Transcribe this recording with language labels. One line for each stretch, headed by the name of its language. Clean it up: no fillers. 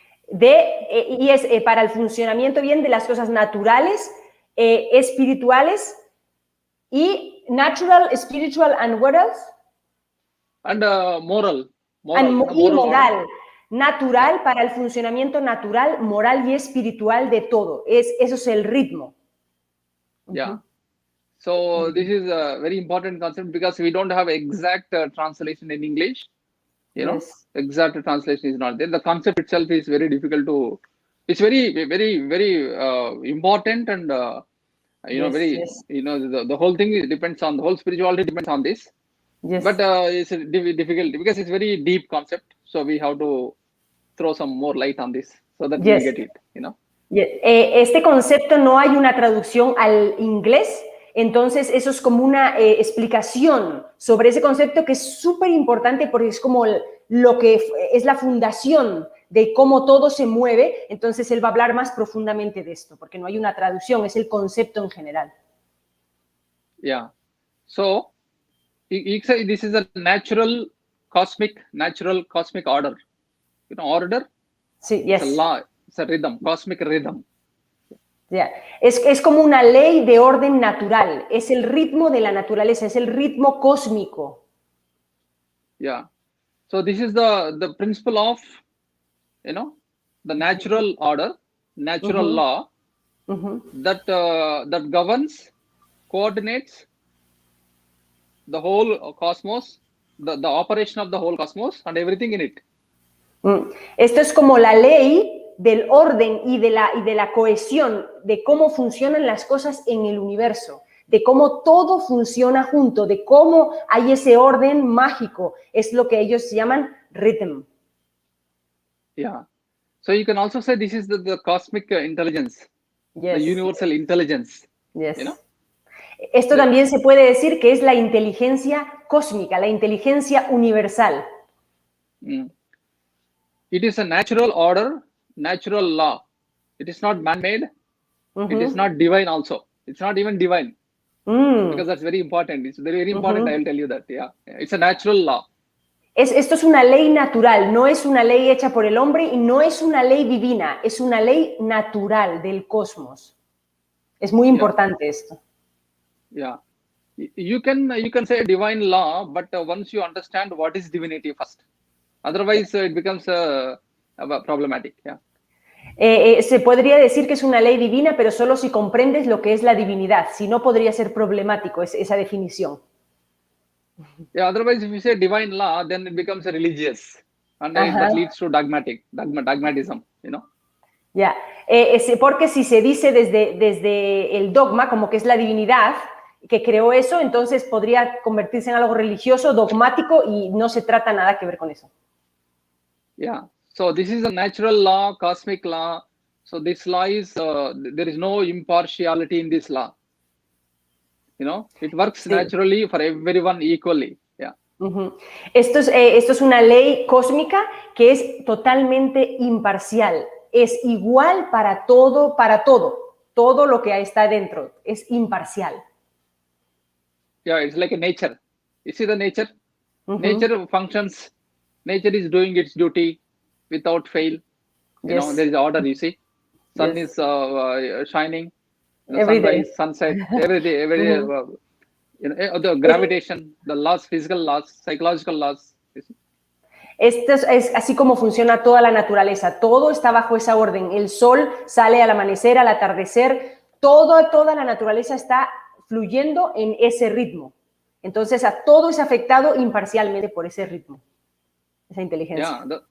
Spanish: Y es para el funcionamiento bien de las cosas naturales, espirituales y
English: natural, spiritual and what else? And moral.
Spanish: Y moral. Natural para el funcionamiento natural, moral y espiritual de todo. Eso es el ritmo.
English: Yeah. So this is a very important concept because we don't have exact translation in English. You know, exact translation is not there. The concept itself is very difficult to. It's very, very, very important, and you know, very. You know, the whole thing depends on the whole spirituality depends on this. Yes. But it's difficult because it's very deep concept. So we have to throw some more light on this so that we get it. You know.
Spanish: Este concepto no hay una traducción al inglés. Entonces, eso es como una explicación sobre ese concepto que es súper importante porque es como lo que es la fundación de cómo todo se mueve. Entonces, él va a hablar más profundamente de esto porque no hay una traducción, es el concepto en general.
English: Yeah. So, you say this is a natural cosmic order. You know, order?
Spanish: Sí, yes.
English: It's a law, it's a rhythm, cosmic rhythm. Yeah.
Spanish: Es como una ley de orden natural, es el ritmo de la naturaleza, es el ritmo cósmico.
English: Yeah. So this is the principle of, you know, the natural order, natural law that that governs, coordinates the whole cosmos, the operation of the whole cosmos and everything in it.
Spanish: Esto es como la ley del orden y de la cohesión, de cómo funcionan las cosas en el universo, de cómo todo funciona junto, de cómo hay ese orden mágico. Es lo que ellos llaman rhythm.
English: Yeah. So you can also say this is the cosmic intelligence, the universal intelligence. Yes. You know?
Spanish: Esto también se puede decir que es la inteligencia cósmica, la inteligencia universal.
English: It is a natural order, natural law. It is not man-made. It is not divine also. It's not even divine. Because that's very important. It's very, very important. I will tell you that. Yeah, it's a natural law.
Spanish: Esto es una ley natural, no es una ley hecha por el hombre y no es una ley divina, es una ley natural del cosmos. Es muy importante esto.
English: Yeah, you can say divine law, but once you understand what is divinity first, otherwise it becomes problematic. Yeah.
Spanish: Se podría decir que es una ley divina, pero solo si comprendes lo que es la divinidad. Si no, podría ser problemático esa definición.
English: Yeah, otherwise, if you say divine law, then it becomes religious, and that leads to dogmatism, you know.
Spanish: Ya, porque si se dice desde el dogma, como que es la divinidad que creó eso, entonces podría convertirse en algo religioso, dogmático, y no se trata nada que ver con eso.
English: Yeah. So this is a natural law, cosmic law. So this law is, there is no impartiality in this law. You know, it works naturally for everyone equally. Yeah.
Spanish: Esto es una ley cósmica que es totalmente imparcial. Es igual para todo. Todo lo que está dentro es imparcial.
English: Yeah, it's like a nature. You see the nature? Nature functions. Nature is doing its duty without fail. You know, there is order, you see. Sun is shining. Every day. Sunset, every day. You know, the gravitation, the laws, physical laws, psychological laws. You see?
Spanish: Esto es así como funciona toda la naturaleza. Todo está bajo esa orden. El sol sale al amanecer, al atardecer. Toda la naturaleza está fluyendo en ese ritmo. Entonces, a todo es afectado imparcialmente por ese ritmo, esa inteligencia.